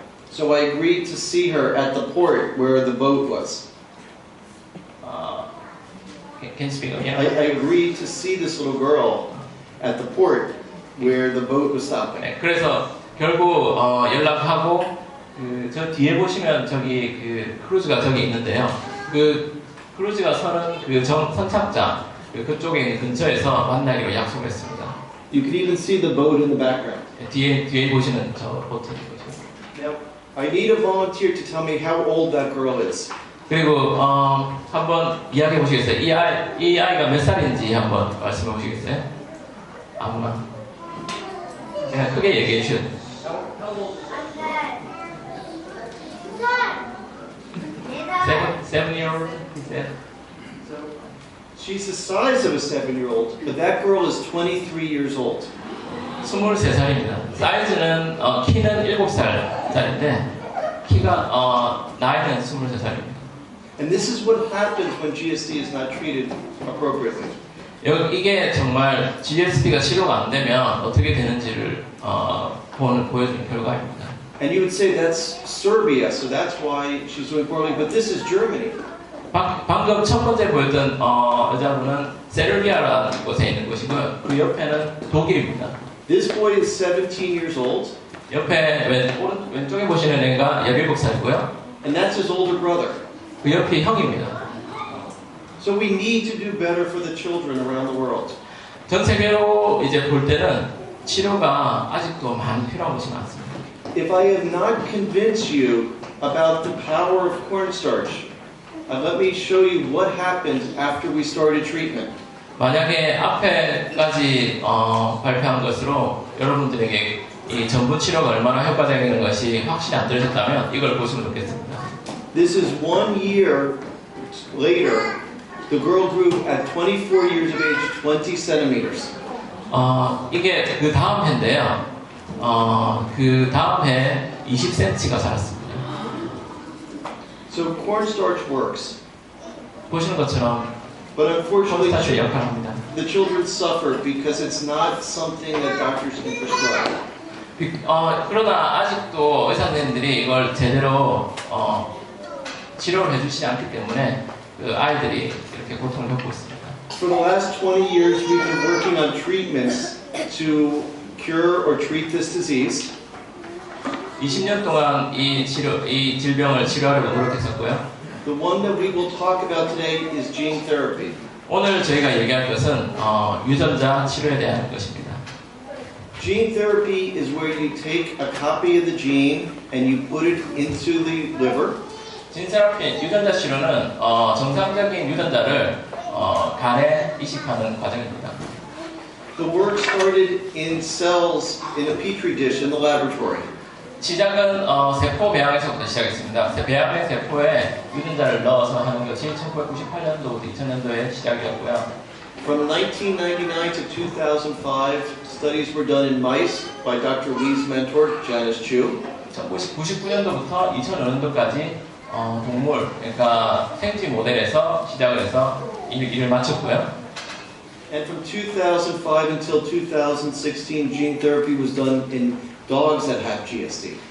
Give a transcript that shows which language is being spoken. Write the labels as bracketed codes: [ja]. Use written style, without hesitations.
[en] So I agreed to see her at the port where the boat was. Can you speak again? I agreed to see this little girl at the port where the boat was stopping. [ko] 네, 그래서 결국 연락하고 저 뒤에 보시면 저기 그 크루즈가 저기 있는데요. 그 크루즈가 서는 그 선착장 그쪽에 있는 근처에서 만나기로 약속했습니다. [en] You can even see the boat in the background. [ko] 뒤에 보시는 저 보트 보시죠. [en] Now, I need a volunteer to tell me how old that girl is. [ko] 그리고 한번 이야기해 보시겠어요? 이 아이가 몇 살인지 한번 말씀해 보시겠어요? 아무나. 그냥 크게 얘기해 주셔도 돼요. [en] 7-year-old, he said. She's the size of a 7-year-old, but that girl is 23 years old. [ko] 23살입니다. 사이즈는 키는 7살짜리인데 키가 나이는 23살입니다. [en] And this is what happens when GSD is not treated appropriately. [ko] 이게 정말 GSD가 치료가 안 되면 어떻게 되는지를 보여주는 결과입니다. [en] And you would say that's Serbia, so that's why she's doing poorly, but this is Germany. [ko] 방금 첫 번째 보였던 여자분은 세르비아라는 곳에 있는 곳이고요. 그 옆에는 독일입니다. [en] This boy is 17 years old. [ko] 옆에 왼쪽에 보시는 애가 17살이고요. [en] And that's his older brother. [ko] 그 옆이 형입니다. [en] So we need to do better for the children around the world. [ko] 전 세계로 이제 볼 때는 치료가 아직도 많이 필요한 것이 많습니다. [en] If I have not convinced you about the power of cornstarch, let me show you what happened after we started treatment. [ko] 만약에 앞에까지 발표한 것으로 여러분들에게 이 전부 치료가 얼마나 효과적인 것이 확실히 안 들으셨다면 이걸 보시면 좋겠습니다. [en] This is 1 year later. The girl grew at 24 years of age 20 centimeters. [ko] 이게 그 다음 해인데요. 그 다음 해 20cm가 자랐습니다. [en] So cornstarch works. [ko] 보시는 것처럼 [en] But unfortunately, [ko] 콘스타치의 역할을 합니다. [en] the children suffer because it's not something that doctors can prescribe. [ko] 그러나 아직도 의사 선생님들이 이걸 제대로 치료를 해주시지 않기 때문에 그 아이들이 이렇게 고통을 겪고 있습니다. [en] For the last 20 years, we've been working on treatments to cure or treat this disease. [ko] 20년 동안 이 질병을 치료하려고 노력했었고요. [en] The one that we will talk about today is gene therapy. [ko] 오늘 저희가 얘기할 것은 유전자 치료에 대한 것입니다. [en] Gene therapy is where you take a copy of the gene and you put it into the liver. [ko] 진세라피 유전자 치료는 정상적인 유전자를 간에 이식하는 과정입니다. [en] The work started in cells in a petri dish in the laboratory. [ko] 시작은 세포 배양에서부터 시작했습니다. 배양의 세포에 유전자를 넣어서 하는 것이 1998년도부터 2000년도에 시작이었고요. [en] From 1999 to 2005, studies were done in mice by Dr. Lee's mentor, Janice Chu. [ko] 1999년도부터 2005년도까지 동물, 그러니까 생쥐 모델에서 시작을 해서 일을 마쳤고요. [en] And from 2005 until 2016, gene therapy was done in dogs that have GSD.